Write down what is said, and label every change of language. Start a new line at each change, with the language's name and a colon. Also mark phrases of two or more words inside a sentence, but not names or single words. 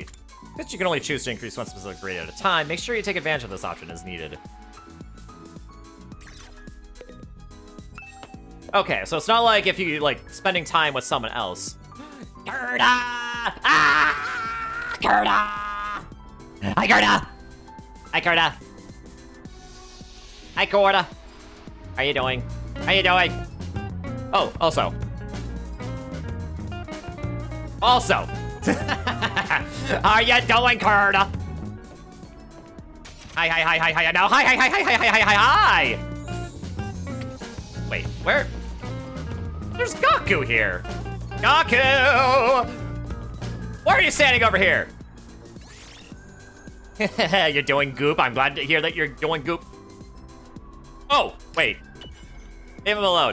English: Since you can only choose to increase one specific grade at a time, make sure you take advantage of this option as needed. Okay, so it's not like if you like spending time with someone else. Gerda! Ah! Gerda! Hi, Gerda! Hi, Gerda! Hi, Gerda! How you doing? How you doing? Oh, also. Also! How you doing, Gerda? Hi, hi, hi, hi, hi, no, hi, hi, hi, hi, hi, hi, hi, hi, hi! Wait, where? There's Gaku here! Gaku! Why are you standing over here? You're doing goop. I'm glad to hear that you're doing goop. Oh, wait. Leave him alone.